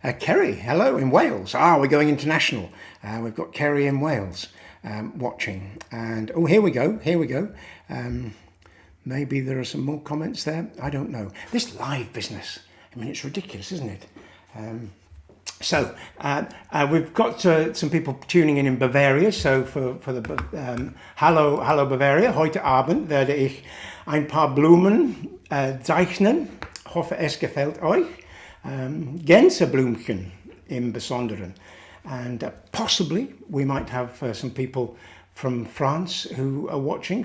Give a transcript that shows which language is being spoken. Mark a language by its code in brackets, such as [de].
[en] Kerry, hello, in Wales. We're going international. We've got Kerry in Wales watching, and oh, here we go. Maybe there are some more comments there. I don't know. This live business, I mean, it's ridiculous, isn't it? So we've got some people tuning in Bavaria. So for the [de] hallo Bavaria, heute Abend werde ich ein paar Blumen zeichnen. Hoffe es gefällt euch. Gänseblümchen im Besonderen. [en] And possibly we might have some people from France who are watching.